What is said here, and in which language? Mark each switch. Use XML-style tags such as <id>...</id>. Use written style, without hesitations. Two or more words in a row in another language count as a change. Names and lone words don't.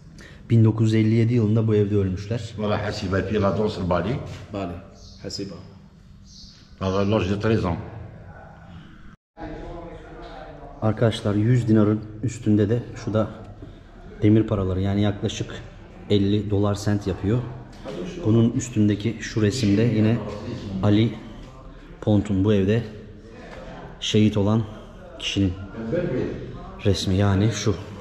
<tr>1957 yılında bu evde ölmüşler.</tr> <fr>Voilà, Hasiba, puis la danse le ballet. Ballet, Hasiba. à l'âge de 13 ans.</fr> <tr>Arkadaşlar 100 dinarın üstünde de şu da demir paraları, yani yaklaşık 50 dolar sent yapıyor. Bunun üstündeki şu resimde yine Ali Pont'un bu evde şehit olan kişinin resmi, yani şu.</tr>